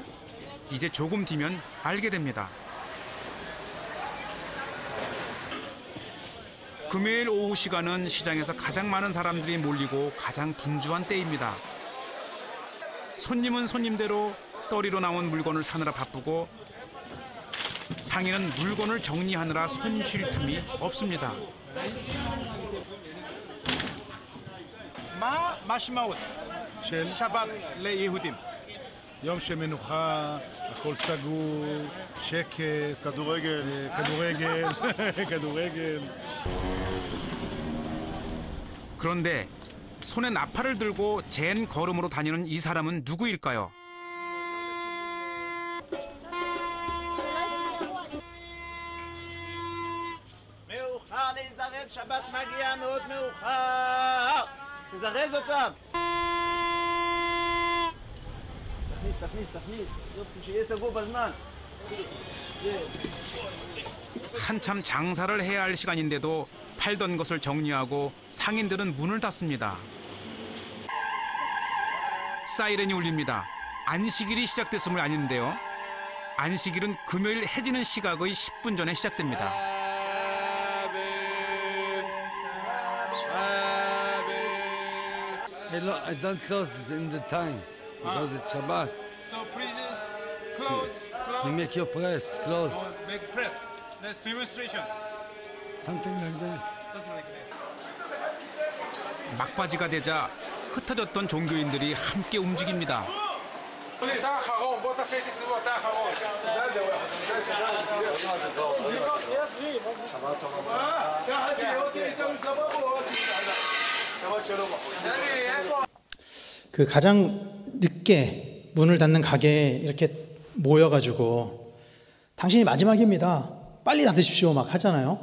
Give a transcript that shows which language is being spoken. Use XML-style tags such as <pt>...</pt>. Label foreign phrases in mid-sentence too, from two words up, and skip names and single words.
<ko>이제 조금 뒤면 알게 됩니다. 금요일 오후 시간은 시장에서 가장 많은 사람들이 몰리고 가장 분주한 때입니다. 손님은 손님대로 떨이로 나온 물건을 사느라 바쁘고 상인은 물건을 정리하느라 손 쉴 틈이 없습니다.</ko> <he>מה המשמעות של שבת ליהודים? יום של מנוחה, הכל סגור, שקט, כדורגל, כדורגל.</he> <ko>그런데 손에 나팔을 들고 젠 걸음으로 다니는 이 사람은 누구일까요?</ko> <he>מאוחר להזדרז, שבת מגיע מאוד מאוחר. תזרז אותם. תכניס. שיהיה סגור בזמן.</he> <ko>한참 장사를 해야 할 시간인데도 팔던 것을 정리하고 상인들은 문을 닫습니다. 사이렌이 울립니다. 안식일이 시작됐음을 아는데요. 안식일은 금요일 해지는 시각의 10분 전에 시작됩니다.</ko> <en>I don't close in the time because it's Shabbat. So please close. You make your press close. Make press. That's demonstration. Something like that.</en> <ko>막바지가 되자 흩어졌던 종교인들이 함께 움직입니다. 그 가장 늦게 문을 닫는 가게에 이렇게 모여가지고 당신이 마지막입니다, 빨리 닫으십시오 막 하잖아요.</ko>